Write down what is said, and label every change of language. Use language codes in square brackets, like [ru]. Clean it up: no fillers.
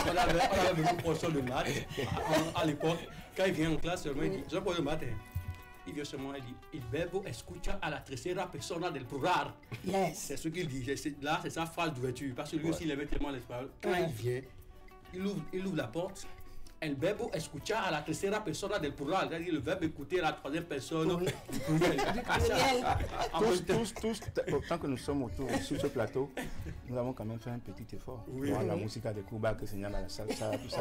[fr] On avait beaucoup de professeurs de maths à l'époque. Quand il vient en classe, seulement il dit, je prends le maths. Il vient seulement, il dit, [es] il verbo escucha a la tercera persona del plural. [en] Yes. [fr] C'est ce qu'il dit. Là, c'est sa phrase d'ouverture. Parce que lui aussi, il aimait tellement l'espagnol. Quand il vient, il ouvre la porte. [es] El verbo escuchar a la tercera persona del plural. [fr] C'est-à-dire le verbe écouter à la troisième personne du pluriel. Tous, autant que nous sommes autour sur ce plateau, nous avons quand même fait un petit effort. Oui. La musique de Cuba, que c'est la salsa, tout ça.